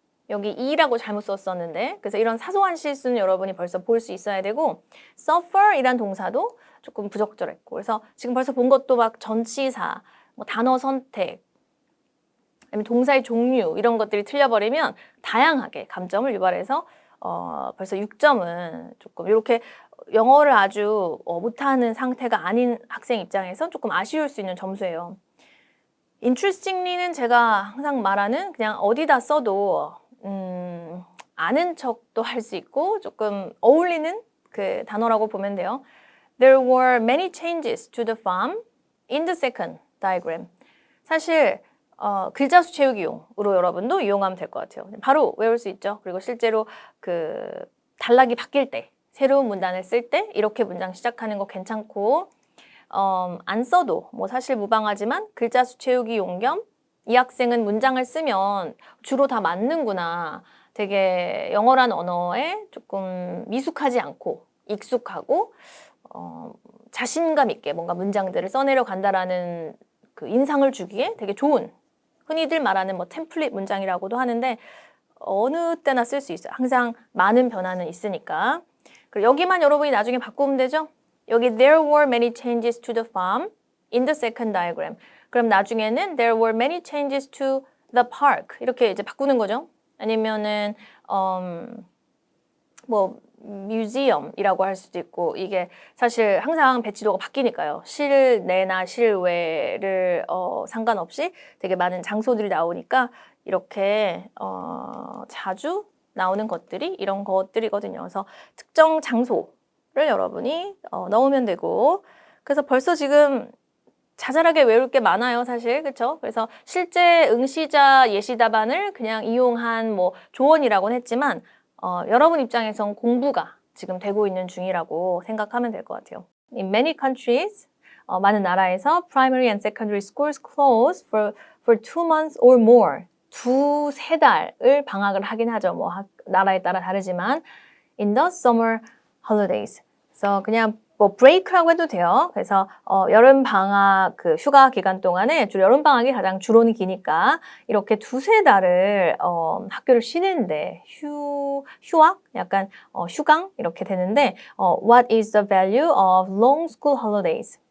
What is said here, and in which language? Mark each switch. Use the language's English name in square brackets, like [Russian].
[Korean] 여기 e라고 잘못 썼었는데 그래서 이런 사소한 실수는 여러분이 벌써 볼 수 있어야 되고 suffer이란 동사도 조금 부적절했고 그래서 지금 벌써 본 것도 막 전치사, 뭐 단어 선택, 아니면 동사의 종류 이런 것들이 틀려버리면 다양하게 감점을 유발해서 벌써 6점은 조금 이렇게 영어를 아주 못하는 상태가 아닌 학생 입장에서 조금 아쉬울 수 있는 점수예요. interestingly는 제가 항상 말하는 그냥 어디다 써도 아는 척도 할 수 있고 조금 어울리는 그 단어라고 보면 돼요. [English] There were many changes to the farm in the second diagram. [Korean] 사실 글자 수 채우기용으로 여러분도 이용하면 될 것 같아요. 바로 외울 수 있죠. 그리고 실제로 그 단락이 바뀔 때 새로운 문단을 쓸 때 이렇게 문장 시작하는 거 괜찮고 안 써도 뭐 사실 무방하지만 글자 수 채우기용 겸 이 학생은 문장을 쓰면 주로 다 맞는구나. 되게 영어란 언어에 조금 미숙하지 않고 익숙하고 자신감 있게 뭔가 문장들을 써내려 간다라는 그 인상을 주기에 되게 좋은 흔히들 말하는 뭐 템플릿 문장이라고도 하는데 어느 때나 쓸 수 있어요. 항상 많은 변화는 있으니까. 그리고 여기만 여러분이 나중에 바꾸면 되죠. 여기 [English] there were many changes to the farm in the second diagram. [Korean] 그럼 나중에는 [English] there were many changes to the park [Korean] 이렇게 이제 바꾸는 거죠. 아니면은 뭐 museum이라고 할 수도 있고 이게 사실 항상 배치도가 바뀌니까요. 실내나 실외를 상관없이 되게 많은 장소들이 나오니까 이렇게 자주 나오는 것들이 이런 것들이거든요. 그래서 특정 장소를 여러분이 넣으면 되고 그래서 벌써 지금 자잘하게 외울 게 많아요, 사실. 그렇죠? 그래서 실제 응시자 예시 답안을 그냥 이용한 뭐 조언이라고는 했지만 여러분 입장에선 공부가 지금 되고 있는 중이라고 생각하면 될 것 같아요. [English] In many countries, [Korean] 많은 나라에서 [English] primary and secondary schools close for 2 months or more. [Korean] 2-3 달을 방학을 하긴 하죠. 뭐 나라에 따라 다르지만 [English] in the summer holidays. [Korean] 그래서 그냥 뭐 브레이크라고 해도 돼요. 그래서 여름 방학 그 휴가 기간 동안에 주로 여름 방학이 가장 주로는 기니까 이렇게 2-3 달을 학교를 쉬는데 휴학 약간 휴강 이렇게 되는데 [English] what is the value of long school holidays?